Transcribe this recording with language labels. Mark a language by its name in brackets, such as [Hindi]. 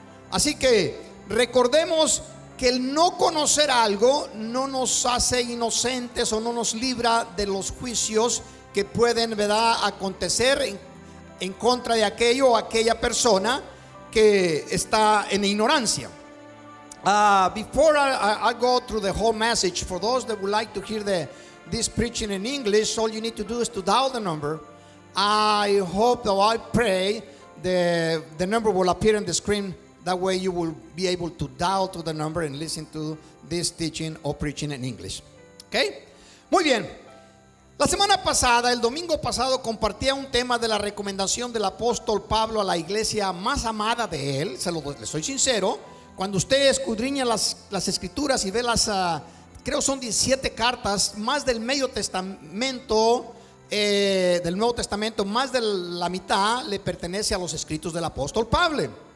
[Spanish] Así que recordemos que el no conocer algo no nos hace inocentes o no nos libra de los juicios que pueden, ¿verdad?, acontecer en contra de aquello o aquella persona que está en ignorancia. [English] Before I go through the whole message, for those that would like to hear this preaching in English, all you need to do is to dial the number. I hope, though I pray, the number will appear on the screen. That way you will be able to dial to the number and listen to this teaching or preaching in English. [Spanish] Okay? Muy bien. La semana pasada, el domingo pasado, compartía un tema de la recomendación del apóstol Pablo a la iglesia más amada de él. Le soy sincero, cuando usted escudriña las escrituras y ve creo son 17 cartas, más del Medio Testamento, del Nuevo Testamento, más de la mitad le pertenece a los escritos del apóstol Pablo.